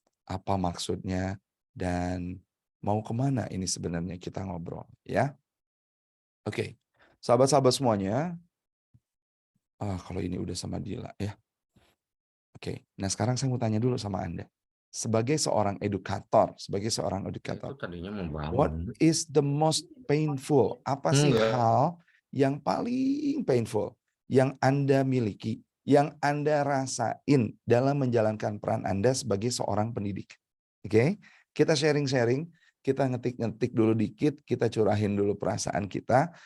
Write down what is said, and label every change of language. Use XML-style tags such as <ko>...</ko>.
<id>Apa maksudnya dan mau kemana ini sebenarnya kita ngobrol. Ya. Oke, sahabat-sahabat semuanya. Kalau ini udah sama Dila ya. Oke, nah sekarang saya mau tanya dulu sama Anda. Sebagai seorang edukator, Itu tadinya membangun.</id> <en>what is the most painful?</en> <id>Apa sih hal yang paling painful yang Anda miliki, yang Anda rasain dalam menjalankan peran Anda sebagai seorang pendidik? Oke, kita sharing-sharing, kita ngetik-ngetik dulu dikit, kita curahin dulu perasaan kita.</id>